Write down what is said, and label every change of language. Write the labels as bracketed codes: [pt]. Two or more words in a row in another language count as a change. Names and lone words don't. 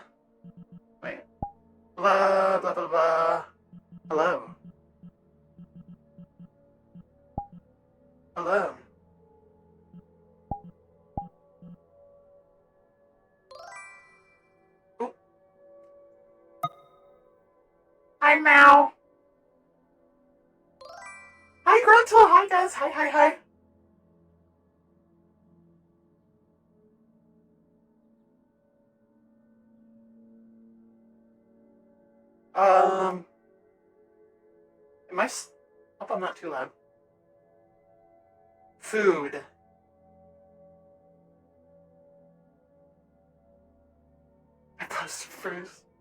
[en] Wait. Blah, blah, blah, blah. Hello. Hello. Oop. Hi, Mal. Hi, Gruntle. Hi, guys. Hi, hi, hi. Am I hope I'm not too loud. Food. I posted first.